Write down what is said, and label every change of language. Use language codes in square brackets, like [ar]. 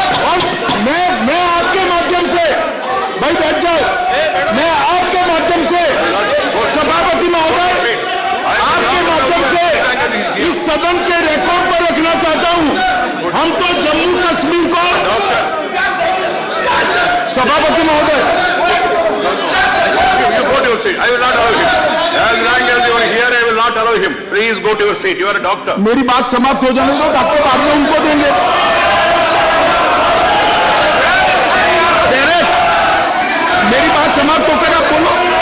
[hi] और मैं आपके माध्यम से, भाई बैठ जाओ, मैं आपके माध्यम से सभापति महोदय, आपके माध्यम से इस सदन के रिकॉर्ड पर रखना चाहता हूं, हम तो जम्मू कश्मीर को, सभापति महोदय, [en] You go to your seat. I will not allow him. As long as you are here, I will not allow him. Please go to your seat. You are a doctor. [hi] मेरी बात समाप्त हो जाने दो, डॉक्टर बाद में उनको देंगे। डायरेक्ट मेरी बात समाप्त होकर आप बोलो।